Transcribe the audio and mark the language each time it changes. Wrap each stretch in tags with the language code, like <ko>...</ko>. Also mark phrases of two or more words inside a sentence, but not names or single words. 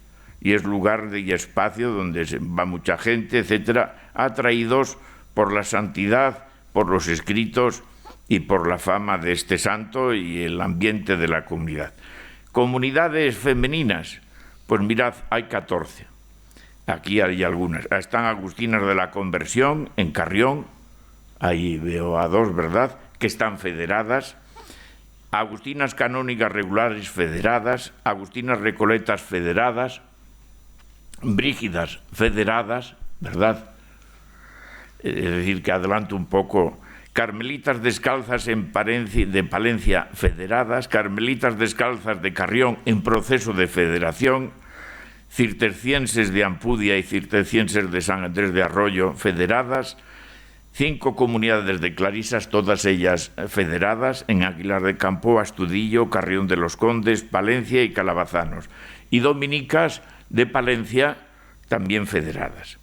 <es>Y es lugar y espacio donde va mucha gente, etcétera, atraídos por la santidad, por los escritos y por la fama de este santo y el ambiente de la comunidad. Comunidades femeninas, pues mirad, hay 14. Aquí hay algunas. Están Agustinas de la Conversión, en Carrión, ahí veo a 2, ¿verdad?, que están federadas. Agustinas Canónicas Regulares federadas, Agustinas Recoletas federadas, Brígidas federadas, ¿verdad? Es decir, que adelanto un poco. Carmelitas Descalzas de Palencia federadas, Carmelitas Descalzas de Carrión en proceso de federación, Cistercienses de Ampudia y Cistercienses de San Andrés de Arroyo federadas, 5 comunidades de clarisas, todas ellas federadas, en Aguilar de Campo, Astudillo, Carrión de los Condes, Palencia y Calabazanos, y dominicas de Palencia también federadas.</es>